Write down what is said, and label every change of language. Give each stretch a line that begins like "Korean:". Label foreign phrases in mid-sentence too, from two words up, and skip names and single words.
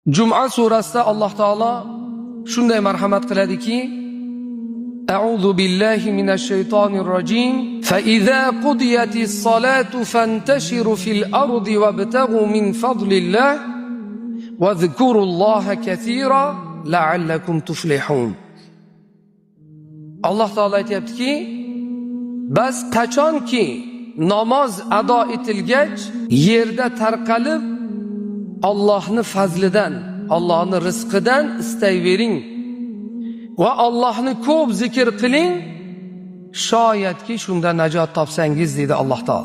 Uzbek: Juma surasida Alloh taolo shunday marhamat qiladiki:
Arabic: أعوذ بالله من الشيطان الرجيم. فإذا قضيت الصلاة فانتشروا في الأرض وابتغوا من فضل الله واذكروا الله كثيرا لعلكم تفلحون.
Uzbek: Alloh taolo aytayaptiki, bas qachonki namoz ado etilgach, yerda tarqalib Allohning fazlidan, Allohning rizqidan istayvering va Allohni ko'p zikr qiling, shoyatki shunda najot topsangiz dedi Alloh taolo.